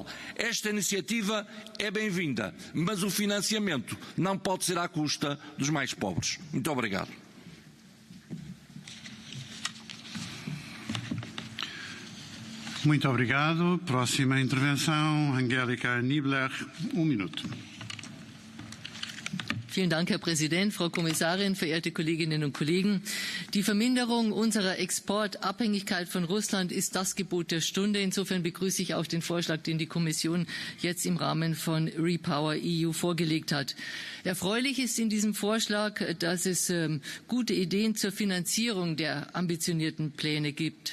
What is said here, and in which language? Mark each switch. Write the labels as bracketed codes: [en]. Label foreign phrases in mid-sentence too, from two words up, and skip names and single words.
[pt] Esta iniciativa é bem-vinda, mas o financiamento não pode ser à custa dos mais pobres. Muito obrigado. Muito obrigado. Próxima intervenção, Angélica Niebler, minuto. [de] Vielen Dank, Herr Präsident, Frau Kommissarin, verehrte Kolleginnen und Kollegen. Die Verminderung unserer Exportabhängigkeit von Russland ist das Gebot der Stunde. Insofern begrüße ich auch den Vorschlag, den die Kommission jetzt im Rahmen von REPowerEU vorgelegt hat. Erfreulich ist in diesem Vorschlag, dass es gute Ideen zur Finanzierung der ambitionierten Pläne gibt.